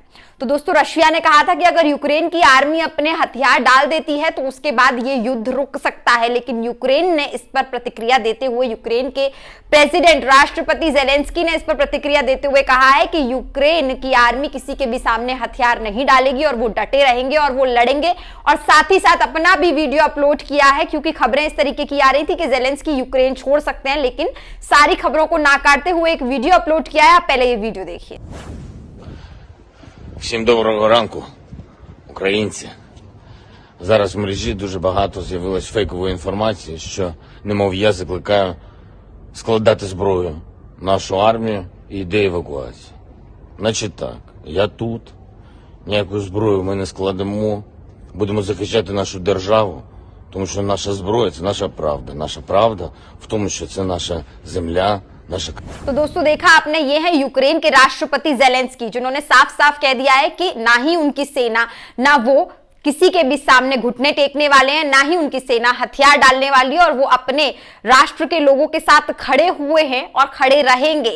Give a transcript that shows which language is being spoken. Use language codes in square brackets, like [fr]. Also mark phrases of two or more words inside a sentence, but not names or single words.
[hi] तो दोस्तों, रशिया ने कहा था कि अगर यूक्रेन की आर्मी अपने हथियार डाल देती है तो उसके बाद ये युद्ध रुक सकता है, लेकिन यूक्रेन ने इस पर प्रतिक्रिया देते हुए, यूक्रेन के प्रेसिडेंट राष्ट्रपति जेलेंस्की ने इस पर प्रतिक्रिया देते हुए कहा है कि यूक्रेन की आर्मी किसी के भी सामने हथियार नहीं डालेगी और वो डटे रहेंगे और वो लड़ेंगे। और साथ ही साथ अपना भी वीडियो अपलोड किया है, क्योंकि खबरें इस तरीके की आ रही थी कि जेलेंस्की यूक्रेन छोड़ सकते हैं, लेकिन सारी खबरों को नाकारते हुए एक वीडियो अपलोड किया है। आप पहले ये वीडियो देखिए। [uk] Всім доброго ранку, українці. Зараз в мережі дуже багато з'явилось фейкової інформації, що, немов я закликаю складати зброю нашу армію і йде евакуація. Значить так, я тут, ніяку зброю ми не складемо, будемо захищати нашу державу, тому що наша зброя – це наша правда. Наша правда в тому, що це наша земля, наша... [hi] तो दोस्तों, देखा आपने, ये है यूक्रेन के राष्ट्रपति जेलेंस्की, जिन्होंने साफ साफ कह दिया है कि ना ही उनकी सेना, ना वो किसी के भी सामने घुटने टेकने वाले हैं, ना ही उनकी सेना हथियार डालने वाली है और वो अपने राष्ट्र के लोगों के साथ खड़े हुए हैं और खड़े रहेंगे।